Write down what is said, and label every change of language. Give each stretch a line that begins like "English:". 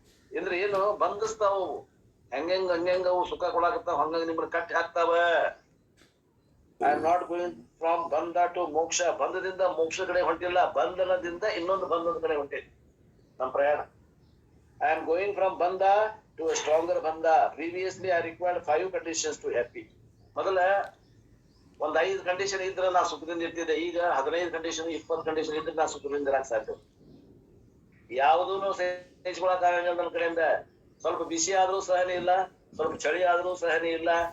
Kannada: ಅಂದ್ರೆ ಏನು ಬಂಧಿಸ್ತಾವ, ಹಂಗಂಗ ಅವು ಸುಖ ಕೊಡಾಕತ್ತಾವ, ಹಂಗಂಗ ನಿಮ್ಮನ್ನ ಕಟ್ಟಿ ಹಾಕ್ತಾವ.
English: I am not going from bandha to moksha.
Kannada: ಬಂಧದಿಂದ ಮೋಕ್ಷ ಕಡೆ ಹೊಂಟಿಲ್ಲ, ಬಂಧನದಿಂದ ಇನ್ನೊಂದು ಬಂಧದ ಕಡೆ ಹೊಂಟಿಲ್ಲ ನಮ್ಮ ಪ್ರಯಾಣ.
English: I am going from bandha to a stronger bandha. Previously I required 5 conditions to happy.
Kannada: ಮೊದಲ ಒಂದ್ 5 ಕಂಡೀಷನ್ ಇದ್ರೆ ನಾ ಸುಖದಿಂದ ಇರ್ತಿದ್ದೆ. ಈಗ 15 ಕಂಡೀಷನ್ 20 ಕಂಡೀಷನ್ ಇದ್ರೆ ನಾ ಸುಖದಿಂದ ಇರಕ್ ಸಾಧ್ಯ. ಯಾವುದೂ ಸಹಿಸ್ಕೊಳಕ್ ಆಗಂಗಿಲ್ಲ ನನ್ನ ಕಡೆಯಿಂದ. ಸ್ವಲ್ಪ ಬಿಸಿ ಆದ್ರೂ ಸಹನೆ ಇಲ್ಲ, ಸ್ವಲ್ಪ ಚಳಿ ಆದ್ರೂ ಸಹನೆ ಇಲ್ಲ.